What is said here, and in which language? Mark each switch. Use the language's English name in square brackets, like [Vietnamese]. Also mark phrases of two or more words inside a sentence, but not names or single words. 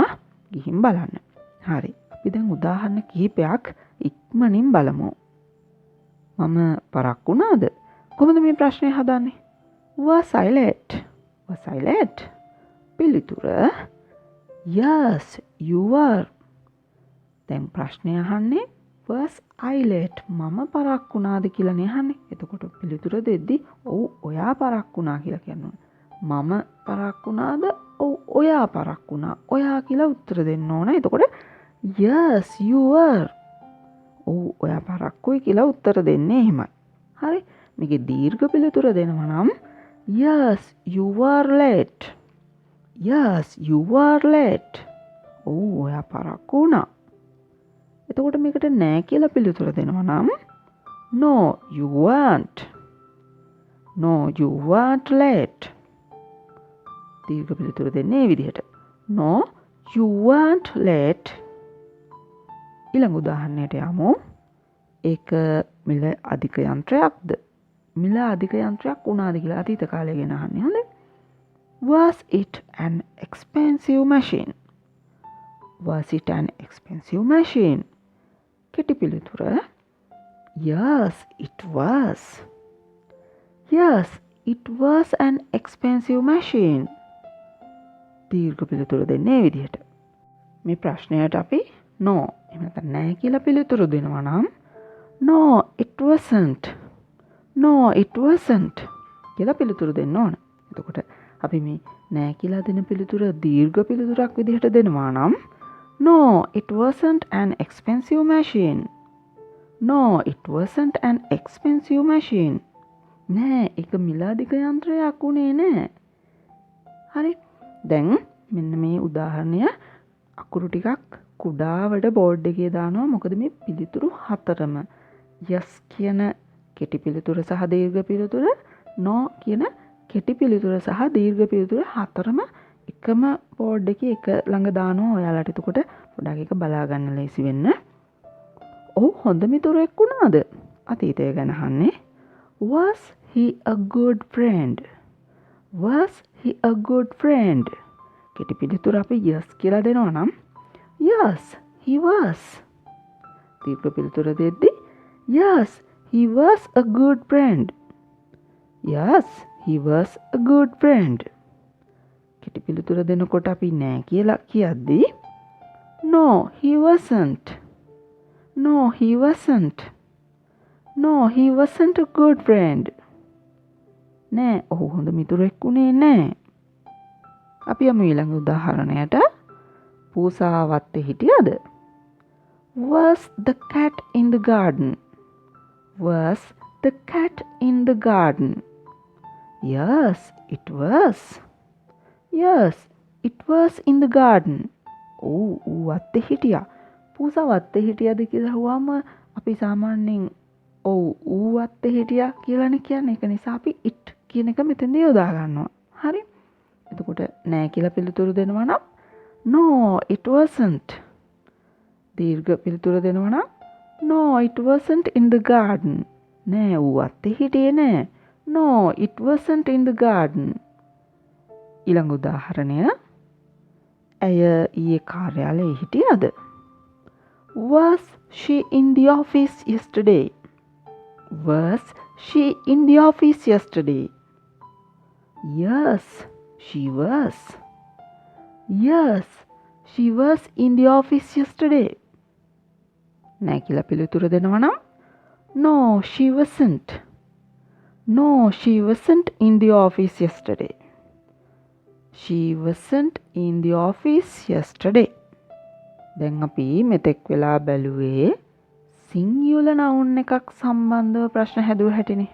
[Sinhala] ගිහින් බලන්න. හරි. අපි දැන් උදාහරණ කිහිපයක් ඉක්මනින් බලමු. මම පරක් වුණාද? කොහොමද මේ ප්‍රශ්නේ හදන්නේ? [English] Was I late? Was I late? [Sinhala] පිළිතුර [English] Yes, you were. [Sinhala] දැන් ප්‍රශ්නය අහන්නේ [English] was I late? [Sinhala] මම පරක් වුණාද කියලානේ අහන්නේ. එතකොට පිළිතුර දෙද්දි ඔව් ඔයා පරක් වුණා කියලා කියනවා. මම පරක් වුණාද? ඔව් ඔයා පරක් වුණා. ඔයා කියලා උත්තර දෙන්න ඕන. එතකොට [English] Yes, you were. [Sinhala] ඔව් ඔයා පරක්කුයි කියලා උත්තර දෙන්නේ එහෙමයි. හරි. මේකේ දීර්ඝ පිළිතුර දෙනවා නම් [English] Yes, you were late. Yes, you were late. [Sinhala] ඔව් ඔයා පරක්කු වුණා. එතකොට මේකට නෑ කියලා පිළිතුර දෙනවා නම් [English] No, you weren't. No, you weren't late. [Sinhala] දීර්ඝ පිළිතුර දෙන්නේ මේ විදිහට. [English] No, you weren't late. [Sinhala] ඊළඟ උදාහරණයට යමු. ඒක මිල අධික යන්ත්‍රයක්ද? මිල අධික යන්ත්‍රයක් වුණාද කියලා අතීත කාලය ගැන අහන්නේ. හොඳයි. [English] Was it an expensive machine? Was it an expensive machine? [Sinhala] කෙටි පිළිතුර Yes, it was. Yes, it was an expensive machine. දීර්ඝ පිළිතුර දෙන්නේ විදිහට. මේ ප්‍රශ්නයට අපි no එහෙම නැත්නම් නැහැ කියලා පිළිතුරු දෙනවා නම් [English] No, it wasn't. No, it wasn't [Sinhala] කියලා පිළිතුරු දෙන්න ඕන. එතකොට අපි මේ නැහැ කියලා දෙන පිළිතුර දීර්ඝ පිළිතුරක් විදිහට දෙනවා නම් [English] No, it wasn't an expensive machine. No, it wasn't an expensive machine. [Sinhala] නෑ, ඒක මිලාදික යන්ත්‍රයක් උනේ නෑ. හරි. දැන් මෙන්න මේ උදාහරණය අකුරු ටිකක් කුඩාවට බෝඩ් එකේ දානවා. මොකද මේ පිළිතුරු හතරම yes කියන කෙටි පිළිතුර සහ දීර්ඝ පිළිතුර, no කියන කෙටි පිළිතුර සහ දීර්ඝ පිළිතුර හතරම එකම බෝඩ් එකේ එක ළඟ දානවා ඔයාලට. එතකොට පොඩ්ඩක් එක බලා ගන්න ලේසි වෙන්න. ඔව් හොඳ මිතුරෙක් වුණාද? අතීතය ගැන අහන්නේ. [English] Was he a good friend? Was he a good friend? [Sinhala] කෙටි පිළිතුර අපි yes කියලා දෙනවා නම් [English] Yes, he was. [Sinhala] දීර්ඝ පිළිතුර දෙද්දී [English] Yes, he was a good friend. Yes, he was a good friend. [Sinhala] කෙටි පිළිතුර දෙනකොට අපි නෑ කියලා කියද්දී [English] No, he wasn't. No, he wasn't. No, he wasn't a good friend. [Sinhala] නෑ, ඔහු හොඳ මිතුරෙක් උනේ නෑ. අපි යමු ඊළඟ උදාහරණයට. පූසා වත්තේ හිටියද? [English] Was the cat in the garden? Was the cat in the garden? Yes, it was. Yes, it was in the garden. [Sinhala] ඌ වත්තේ හිටියා. පූසා වත්තේ හිටියද කියලා අහුවාම අපි සාමාන්‍යයෙන් ඔව් ඌ වත්තේ හිටියා කියලානේ කියන්නේ. ඒක නිසා අපි it කියන එක මෙතෙන්දී යොදා ගන්නවා. හරි. එතකොට නෑ කියලා පිළිතුරු දෙනවා නම් [English] No, it wasn't. [Sinhala] දීර්ඝ පිළිතුර දෙනවා නම් [English] No, it wasn't in the garden. [Sinhala] නෑ ඌ වත්තේ හිටියේ නෑ. [English] No, it wasn't in the garden. [Sinhala] ඊළඟ උදාහරණය. ඇය ඊයේ කාර්යාලයේ හිටියද? [English] Was she in the office yesterday? Was she in the office yesterday? Yes, she was. Yes, she was in the office yesterday. [Sinhala] නෑ කියලා පිළිතුර දෙනවා නම් [English] No, she wasn't. No, she wasn't in the office yesterday. She wasn't in the office yesterday. [Sinhala] දැන් අපි මෙතෙක් වෙලා බැලුවේ [English] singular noun [Sinhala] එකක් සම්බන්ධව ප්‍රශ්න හැදුව හැටිනේ.